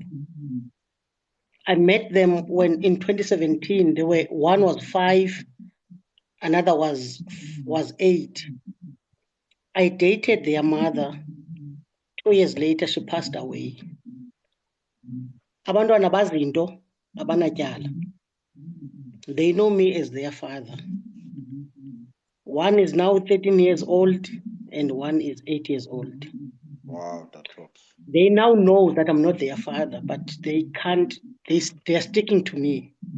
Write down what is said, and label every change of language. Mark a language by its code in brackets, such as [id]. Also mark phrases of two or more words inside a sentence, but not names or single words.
[en] I met them when in 2017 one was 5, another was 8. I dated their mother. 2 years later, she passed away. [xh] abantwana bazinto abanatyala. [en] They know me as their father. One is now 13 years old and one is 8 years old. Wow, that drops. They now know that I'm not their father, but they can't, they're sticking to me.